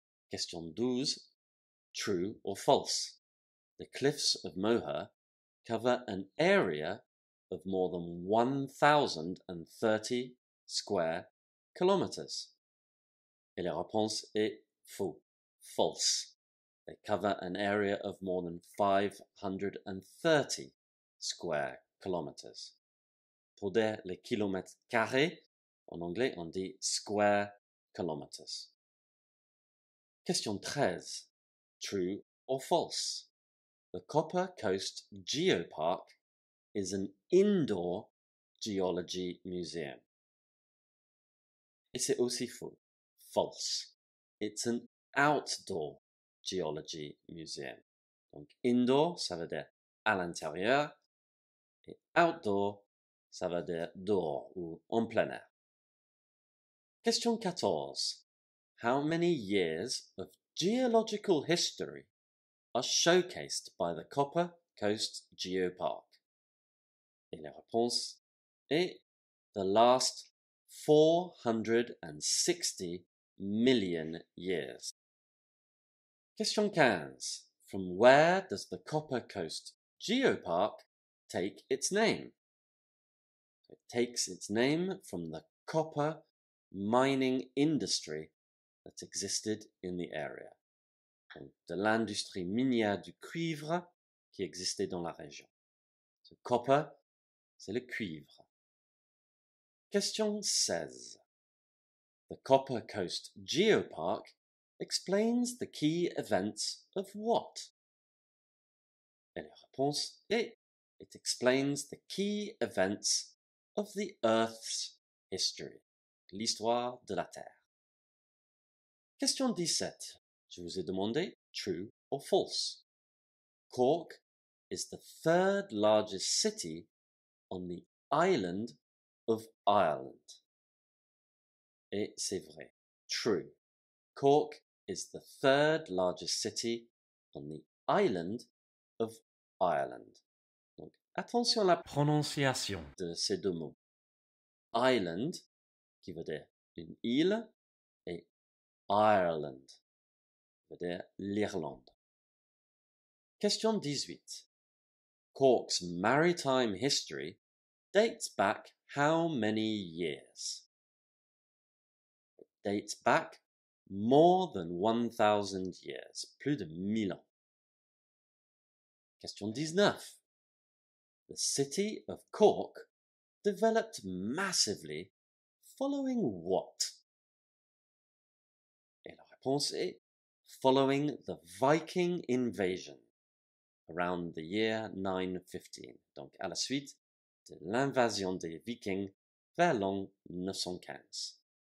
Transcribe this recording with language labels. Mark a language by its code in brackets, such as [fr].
[en] Question 12. True or false? The cliffs of Moher cover an area of more than 1,030 square kilometers. [fr] Et la réponse est faux, [en] false. They cover an area of more than 530 square kilometers. [fr] Pour dire les kilomètres carrés, en anglais on dit square kilometers. [en] Question 13. True or false? The Copper Coast Geopark is an indoor geology museum. [fr] Et c'est aussi faux. [en] False. It's an outdoor geology museum. [fr] Donc indoor, ça veut dire à l'intérieur, et outdoor, ça veut dire dehors ou en plein air. [en] Question 14. How many years of geological history are showcased by the Copper Coast Geopark? [fr] Et la réponse est [en] the last 460 million years. Question 15. From where does the Copper Coast Geopark take its name? It takes its name from the copper mining industry that existed in the area. [fr] Donc, de l'industrie minière du cuivre qui existait dans la région. So, copper, c'est le cuivre. [en] Question 16. The Copper Coast Geopark explains the key events of what? [fr] Et la réponse est [en] it explains the key events of the Earth's history, [fr] l'histoire de la Terre. [en] Question 17. [fr] Je vous ai demandé [en] true or false. Cork is the third largest city on the island of Ireland. [fr] Et c'est vrai. [en] True. Cork is the third largest city on the island of Ireland. [fr] Donc, attention à la prononciation de ces deux mots. Island, qui veut dire une île, et Ireland, qui veut dire l'Irlande. [en] Question 18. Cork's maritime history dates back how many years? It dates back more than 1,000 years, [fr] plus de 1000 ans. [en] Question 19. The city of Cork developed massively following what? [fr] Et la réponse est [en] following the Viking invasion around the year 915, [fr] donc à la suite de l'invasion des Vikings vers l'an 915.